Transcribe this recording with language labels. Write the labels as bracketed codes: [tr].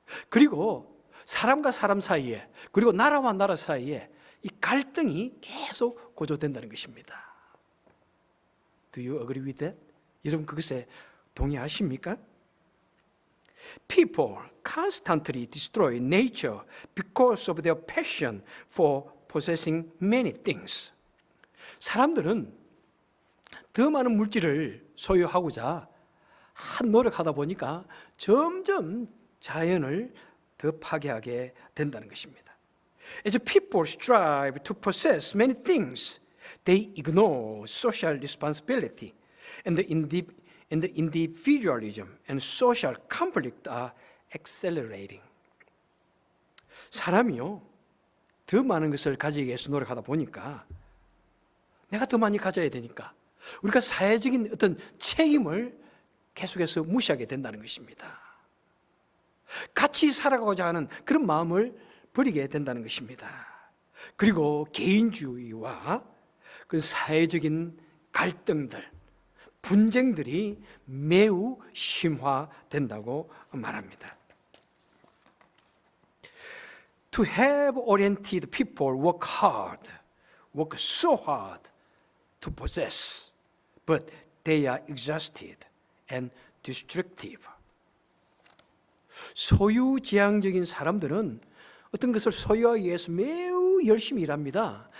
[ko] 그리고 사람과 사람 사이에 그리고 나라와 나라 사이에 이 갈등이 계속 고조된다는 것입니다. [en] Do you agree with that? [ko] 여러분 그것에 동의하십니까? [en] People constantly destroy nature because of their passion for possessing many things. [ko] 사람들은 더 많은 물질을 소유하고자 노력하다 보니까 점점 자연을 더 파괴하게 된다는 것입니다. [en] As people strive to possess many things, they ignore social responsibility, and the individualism and social conflict are accelerating. [ko] 사람이요, 더 많은 것을 가지기 위해서 노력하다 보니까 내가 더 많이 가져야 되니까 우리가 사회적인 어떤 책임을 계속해서 무시하게 된다는 것입니다. 같이 살아가고자 하는 그런 마음을 버리게 된다는 것입니다. 그리고 개인주의와 그 사회적인 갈등들, 분쟁들이 매우 심화된다고 말합니다. [en] To have oriented people work so hard to possess, but they are exhausted and destructive. [ko] 소유지향적인 사람들은 어떤 것을 소유하기 위해서 매우 열심히 일합니다.